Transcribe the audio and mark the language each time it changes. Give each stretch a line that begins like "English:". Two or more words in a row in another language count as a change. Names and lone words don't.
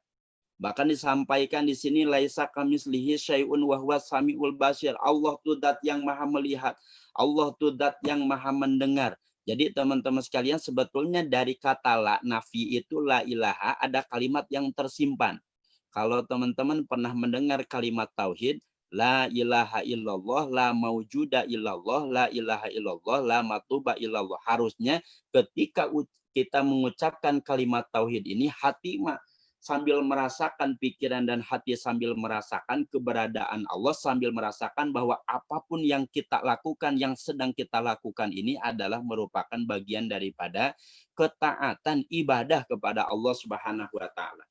Indonesian: Bahkan disampaikan di sini
Arabic: ليس كمثله شيء وهو السميع البصير.
Indonesian: Allah tuh zat yang maha melihat. Allah tuh zat yang maha mendengar. Jadi teman-teman sekalian, sebetulnya dari kata
Arabic: لا نافي
Indonesian: itu
Arabic: لا إله
Indonesian: ada kalimat yang tersimpan. Kalau teman-teman pernah mendengar kalimat tauhid,
Arabic: لا إله إلا الله، لا موجود إلا الله، لا إله إلا الله، لا معبود إلا الله.
Indonesian: Harusnya ketika kita mengucapkan kalimat tauhid ini, hati sambil merasakan, pikiran dan hati sambil merasakan keberadaan Allah, sambil merasakan bahwa apapun yang kita lakukan, yang sedang kita lakukan ini adalah merupakan bagian daripada ketaatan ibadah kepada Allah
Arabic: سبحانه وتعالى.